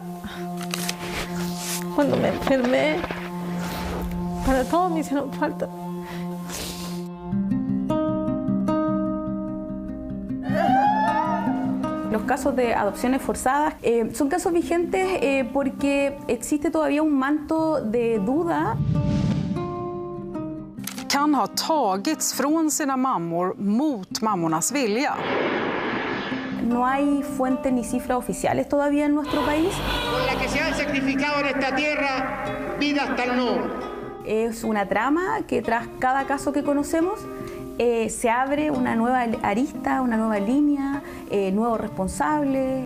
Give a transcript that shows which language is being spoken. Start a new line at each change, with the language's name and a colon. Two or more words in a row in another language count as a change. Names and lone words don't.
Spanish: Cuando me enfermé, para todos me hicieron falta. Los casos de adopciones forzadas son casos vigentes porque existe todavía un manto de duda.
Swedish: Kan ha tagits från sina mammor mot mammornas vilja.
Spanish: No hay fuentes ni cifras oficiales todavía en nuestro país. Con la que se han sacrificado en esta tierra vidas tan nobles. Es una trama que tras cada caso que conocemos se abre una nueva arista, una nueva línea, nuevos responsables.